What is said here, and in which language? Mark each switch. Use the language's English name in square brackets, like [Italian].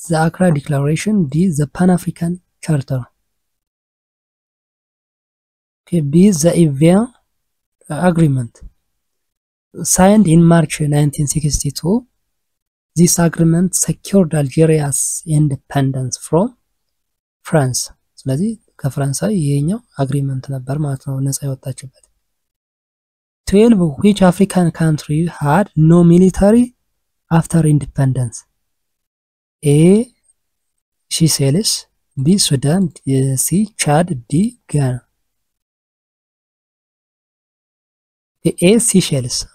[English] The Accra Declaration. D. The Pan-African Charter. Okay, B. The Evian Agreement. Signed in March 1962, this agreement secured Algeria's independence from France. [Amharic] ስለዚህ ከፈረንሳይ ይሄኛው አግሪመንት ነበር ማለት ነው ነፃ የወጣችበት። 12. [English] Which African country had no military after independence? A. Seychelles. B. Sudan. C. Chad. D. Ghana. A. Seychelles.